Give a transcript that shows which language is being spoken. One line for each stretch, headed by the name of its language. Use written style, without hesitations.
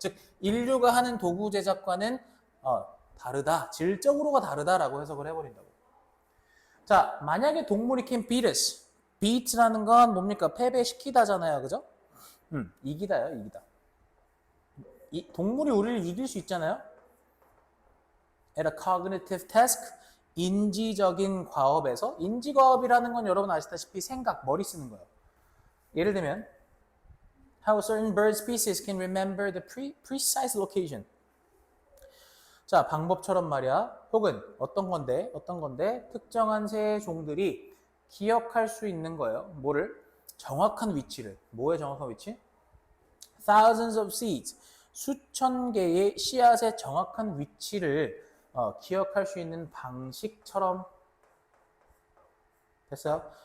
Korean: 즉 인류가 하는 도구 제작과는 다르다, 질적으로가 다르다라고 해석을 해버린다고. 자, 만약에 동물이
English: can beat us.
Korean: beat라는 건 뭡니까? 패배시키다잖아요. 그죠? 이기다요, 이기다. 동물이 우리를 이길 수 있잖아요.
English: at a cognitive task,
Korean: 인지적인 과업에서. 인지과업이라는 건 여러분 아시다시피 생각, 머리 쓰는 거예요. 예를 들면
English: How certain bird species can remember the precise location.
Korean: 자, 방법처럼 말이야. 혹은 어떤 건데 특정한 새 종들이 기억할 수 있는 거예요. 뭐를? 정확한 위치를. 뭐의 정확한 위치?
English: Thousands of seeds.
Korean: 수천 개의 씨앗의 정확한 위치를 기억할 수 있는 방식처럼 됐어요?